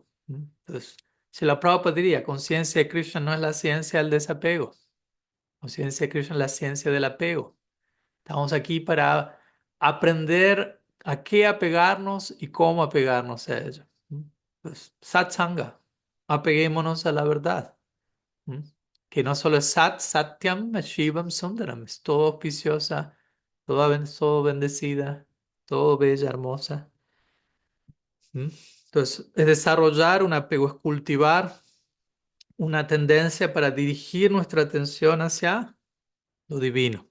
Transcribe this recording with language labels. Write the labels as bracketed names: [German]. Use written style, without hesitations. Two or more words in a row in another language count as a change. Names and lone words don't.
[Spanish] Entonces, si la Prabhupada diría, conciencia de Krishna no es la ciencia del desapego, conciencia de Krishna es la ciencia del apego. Estamos aquí para aprender a qué apegarnos y cómo apegarnos a ello. Pues, satsanga, apeguémonos a la verdad. ¿Mm? Que no solo es [Sanskrit] सत्, सत्यं, शिवं, सुन्दरम्, [Spanish] es todo auspiciosa, todo bendecida, todo bella, hermosa. ¿Mm? Entonces, es desarrollar un apego, es cultivar una tendencia para dirigir nuestra atención hacia lo divino.